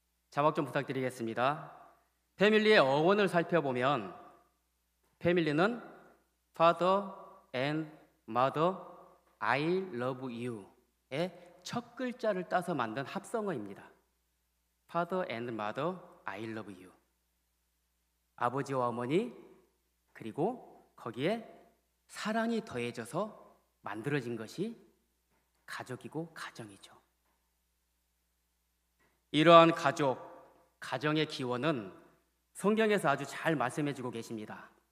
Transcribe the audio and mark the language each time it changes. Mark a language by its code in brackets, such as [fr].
[ko] 자막 좀 부탁드리겠습니다. 패밀리의 어원을 살펴보면 패밀리는 [en] Father and Mother, I love you [ko] 의 첫 글자를 따서 만든 합성어입니다. [en] Father and Mother, I love you. [ko] 아버지와 어머니, 그리고 거기에 사랑이 더해져서 만들어진 것이 가족이고 가정이죠. 이러한 가정의 기원은 성경에서 아주 잘 말씀해주고 계십니다.